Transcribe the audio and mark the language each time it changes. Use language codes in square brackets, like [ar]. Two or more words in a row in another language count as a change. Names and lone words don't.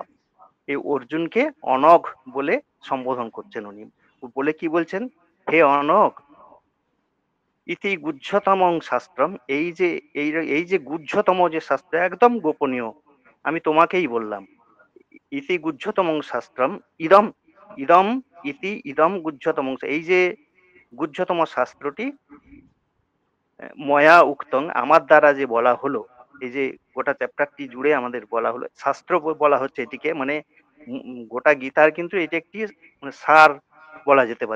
[bn] এই অর্জুনকে অনঘ বলে সম্বোধন করছেন উনি। বলে কি বলছেন, হে অনঘ, [sa] ইতি গুহ্যতমং শাস্ত্রম, [bn] এই যে গুহ্যতম যে শাস্ত্র একদম গোপনীয়, আমি তোমাকেই বললাম, [sa] ইতি গুহ্যতমং শাস্ত্রম ইদম ইদম ইতি ইদম গুহ্যতমং, [bn] এই যে গুহ্যতম শাস্ত্রটি [sa] ময়া উক্তং, [bn] আমার দ্বারা যে বলা হলো, এই যে গোটা চ্যাপ্টারটি জুড়ে আমাদের বলা হলো, শাস্ত্র বলা হচ্ছে এটিকে, মানে গোটা গীতার কিন্তু এটি একটি মানে সার বলা যেতে পারে।